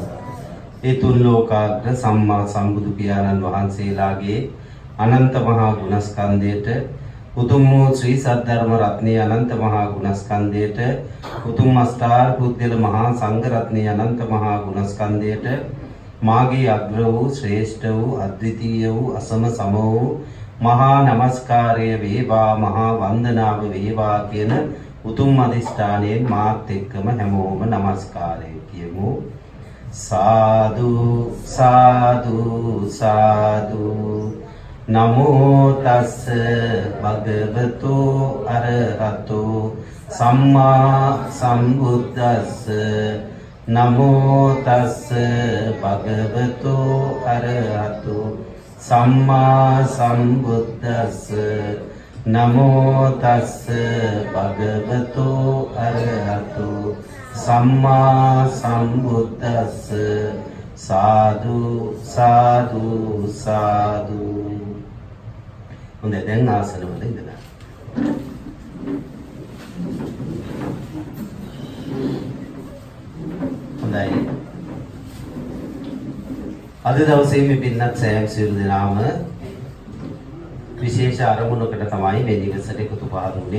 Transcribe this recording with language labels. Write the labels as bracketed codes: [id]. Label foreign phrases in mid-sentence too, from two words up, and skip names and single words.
[si] ඒ තුන් ලෝකාග්‍ර සම්මා සම්බුදු පියාණන් වහන්සේලාගේ අනන්ත මහා ගුණස්කන්ධයට උතුම් වූ ශ්‍රී සද්ධර්ම රත්නයේ අනන්ත මහා ගුණස්කන්ධයට උතුම් අෂ්ටාර පුද්ගල මහා සංඝ රත්නයේ අනන්ත මහා ගුණස්කන්ධයට මාගේ අග්‍ර වූ ශ්‍රේෂ්ඨ වූ අද්විතීය වූ අසම සම වූ මහා නමස්කාරය වේවා මහා වන්දනාව වේවා කියන උතුම් අධිෂ්ඨානයෙන් මාත් එක්කම හැමෝම නමස්කාරය කියමු. [pi] සාදු සාදු සාදු නමෝ තස්ස භගවතු අරහතු සම්මා සම්බුද්දස්ස නමෝ තස්ස භගවතු අරහතු සම්මා සම්බුද්දස්ස නමෝ තස්ස භගවතු අරහතු සම්මා සම්බුද්දස්ස සාදු සාදු සාදු. [si] හොඳයි දැන් ආසනවල ඉඳලා හොඳයි. අද දවසේ මේ පින්නත් සෑම සියලු දෙනාම විශේෂ අරමුණකට තමයි මේ නිවසට එකතු පහදුනේ.